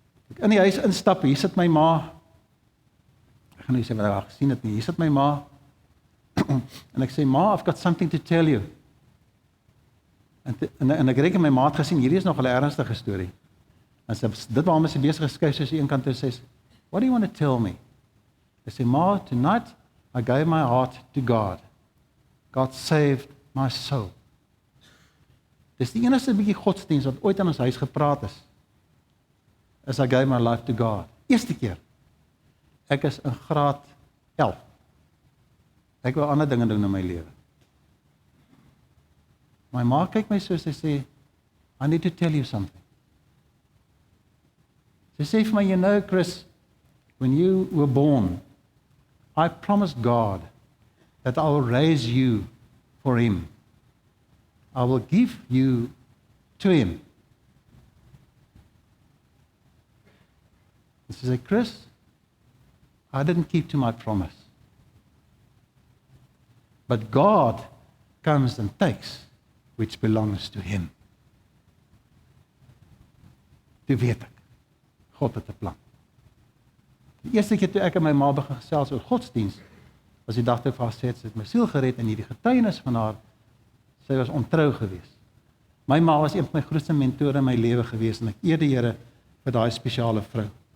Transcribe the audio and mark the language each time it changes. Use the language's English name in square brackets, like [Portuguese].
[Afrikaans] Ek in die huis instap, hier sit my ma, ek gaan nie sê wat ek gesien het nie, hier sit my ma, en ek sê, ma, [English] I've got something to tell you. [Afrikaans] En ek reken my ma het gesien, hierdie is nog 'n ernstige storie. En sy, dit waarom sy besig geskuif, soos die een kant toe sê, [English] what do you want to tell me? [Afrikaans] Hy sê, [English] Ma, tonight I gave my heart to God. God saved my soul. [Afrikaans] Dis die enigste bietjie godsdienst wat ooit in ons huis gepraat is [English] I gave my life to God. [Afrikaans] Eerste keer. Ek is in graad 11. Ek wil ander dinge doen in my lewe. My ma kyk my so, sy sê, [English] I need to tell you something. [Afrikaans] Sy sê vir my, [English] you know, Chris, when you were born, I promised God that I will raise you for Him. I will give you to Him. And she said, Chris, I didn't keep to my promise. But God comes and takes which belongs to Him. [Afrikaans] Toe weet ek, God het 'n plan. Die eerste keer toe ek en my ma begin gesels oor godsdienst, was die dag toe vir haar sê, sy het my siel gered en hierdie getuienis van haar, sy was ontrou gewees. My ma was een van my grootste mentore in my lewe gewees en ek eer die Here vir daai spesiale vrou.